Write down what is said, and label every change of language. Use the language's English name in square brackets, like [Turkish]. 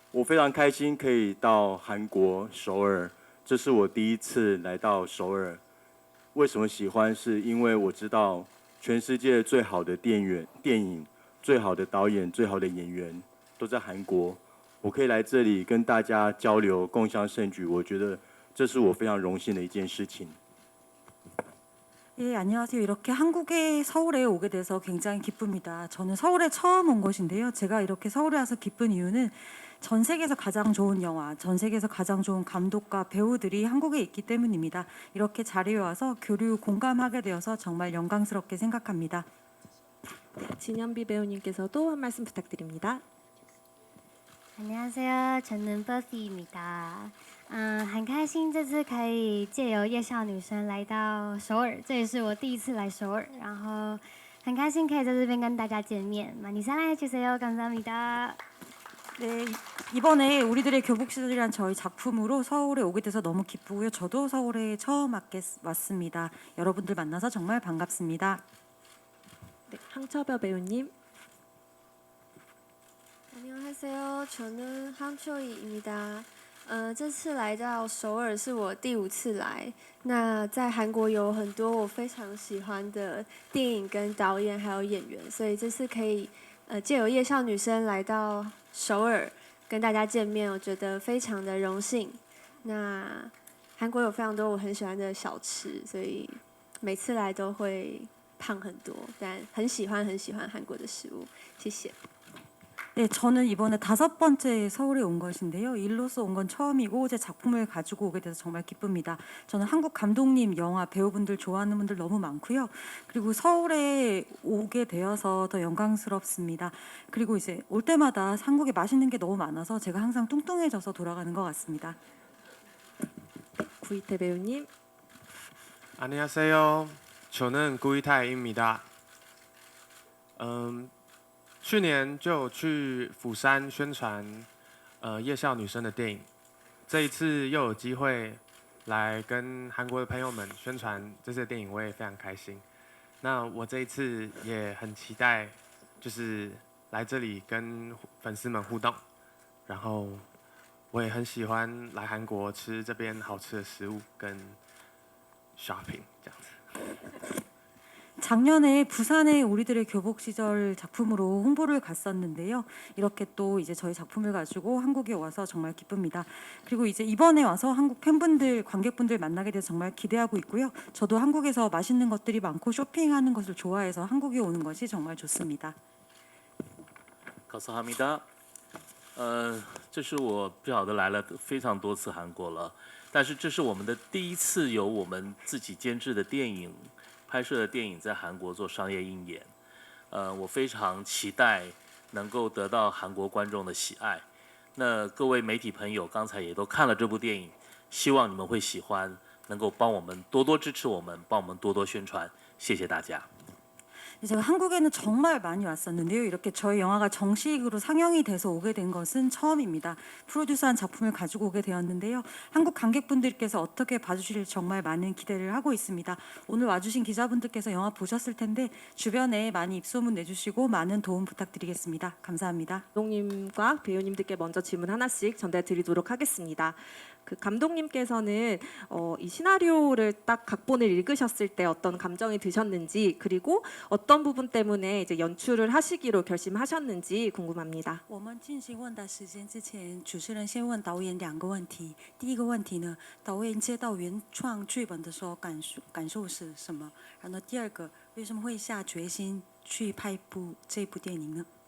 [Chinese] 我非常开心可以到韩国首尔，这是我第一次来到首尔。为什么喜欢？是因为我知道全世界最好的电影、最好的导演、最好的演员都在韩国。我可以来这里跟大家交流、共襄盛举，我觉得这是我非常荣幸的一件事情。 [Korean] 예, 안녕하세요. 이렇게 한국의 서울에 오게 돼서 굉장히 기쁩니다. 저는 서울에 처음 온 것인데요. 제가 이렇게 서울에 와서 기쁜 이유는 전 세계에서 가장 좋은 영화, 전 세계에서 가장 좋은 감독과 배우들이 한국에 있기 때문입니다. 이렇게 자리에 와서 교류 공감하게 되어서 정말 영광스럽게 생각합니다. 진현비 배우님께서도 한 말씀 부탁드립니다. 안녕하세요. 저는 Buffy입니다. [Chinese] 很开心这次可以借由夜校女生来到首尔，这也是我第一次来首尔，然后很开心可以在这边跟大家见面。 [Korean] 많이 사랑해 주세요. 감사합니다. 네, 이번에 우리들의 교복시절이란 저희 작품으로 서울에 오게 돼서 너무 기쁘고요. 저도 서울에 처음 왔습니다. 여러분들 만나서 정말 반갑습니다. 네, 황처벼 배우님. 안녕하세요. 저는 황초이입니다. [Chinese] 这次来到首尔是我第5次来。那在韩国有很多我非常喜欢的电影跟导演还有演员，所以这次可以借由夜校女生来到首尔跟大家见面，我觉得非常的荣幸。那韩国有非常多我很喜欢的小吃，所以每次来都会胖很多，但很喜欢韩国的食物。谢谢。 [Korean] 네, 저는 이번에 5번째 서울에 온 것인데요. 일로서 온 건 처음이고 제 작품을 가지고 오게 돼서 정말 기쁩니다. 저는 한국 감독님, 영화, 배우분들 좋아하는 분들 너무 많고요. 그리고 서울에 오게 되어서 더 영광스럽습니다. 그리고 이제 올 때마다 한국에 맛있는 게 너무 많아서 제가 항상 뚱뚱해져서 돌아가는 것 같습니다. 구이태 배우님. 안녕하세요. 저는 구이타입니다. [Chinese] 去年就有去釜山宣传夜校女生的电影，这一次又有机会来跟韩国的朋友们宣传这次的电影，我也非常开心。那我这一次也很期待，就是来这里跟粉丝们互动，然后我也很喜欢来韩国吃这边好吃的食物跟 shopping 这样子。 [Korean] 작년에 부산에 우리들의 교복 시절 작품으로 홍보를 갔었는데요. 이렇게 또 이제 저희 작품을 가지고 한국에 와서 정말 기쁩니다. 그리고 이제 이번에 와서 한국 팬분들, 관객분들 만나게 돼서 정말 기대하고 있고요. 저도 한국에서 맛있는 것들이 많고 쇼핑하는 것을 좋아해서 한국에 오는 것이 정말 좋습니다. 감사합니다。 [Chinese] 这是我不晓得来了非常多次韩国了，但是这是我们的第一次由我们自己监制的电影。拍摄的电影在韩国做商业映演，我非常期待能够得到韩国观众的喜爱。那各位媒体朋友刚才也都看了这部电影，希望你们会喜欢，能够帮我们多多支持我们，帮我们多多宣传，谢谢大家。 [Korean] 제가 한국에는 정말 많이 왔었는데요. 이렇게 저희 영화가 정식으로 상영이 돼서 오게 된 것은 처음입니다. 프로듀서한 작품을 가지고 오게 되었는데요. 한국 관객분들께서 어떻게 봐주실지 정말 많은 기대를 하고 있습니다. 오늘 와주신 기자분들께서 영화 보셨을 텐데 주변에 많이 입소문 내주시고 많은 도움 부탁드리겠습니다. 감사합니다. 감독님과 배우님들께 먼저 질문 하나씩 전달드리도록 하겠습니다. 그 감독님께서는 이 시나리오를 딱 각본을 읽으셨을 때 어떤 감정이 드셨는지 그리고 어떤 부분 때문에 이제 연출을 하시기로 결심하셨는지 궁금합니다. [Chinese] 我们进行问答时间之前，主持人先问导演2个问题。第一个问题呢，导演接到原创剧本的时候感受是什么？然后第二个，为什么会下决心去拍这部电影呢？